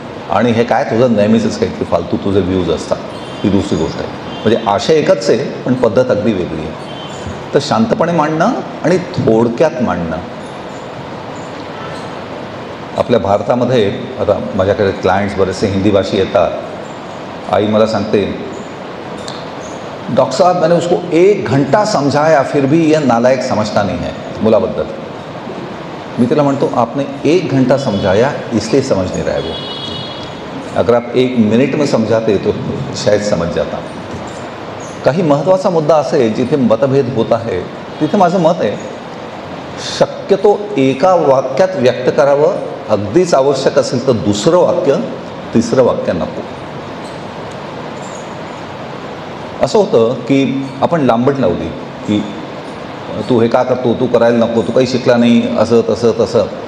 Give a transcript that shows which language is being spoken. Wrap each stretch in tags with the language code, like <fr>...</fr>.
<mr>आणि हे काय तुझं नेहमीचंच काहीतरी फालतू तुझे व्ह्यूज असतात, ही दुसरी गोष्ट आहे. म्हणजे आशय एकच आहे पण पद्धत अगदी वेगळी आहे. तर शांतपणे मांडणं आणि थोडक्यात मांडणं. आपल्या भारतामध्ये आता माझ्याकडे क्लायंट्स बरेचसे हिंदी भाषी येतात. आई मला सांगते,</mr> <hi>डॉक्टर साहब मैंने उसको 1 घंटा समझाया फिर भी यह नालायक समझता नहीं है.</hi> <mr>मुलाबद्दल मी तिला म्हणतो,</mr> <hi>आपने 1 घंटा समझाया इसलिए समझ नहीं रहा है वो. अगर आप 1 मिनट में समझाते तो शायद समझ जाता.</hi> <mr>काही महत्त्वाचा मुद्दा असेल जिथे मतभेद होत आहे तिथे माझं मत आहे, शक्यतो एका वाक्यात व्यक्त करावं. अगदीच आवश्यक असेल तर दुसरं वाक्य, तिसरं वाक्य नको. असं होतं की आपण लांबट लावली की तू हे का करतो, तू करायला नको, तू काही शिकला नाही, असं तसं तसं.</mr>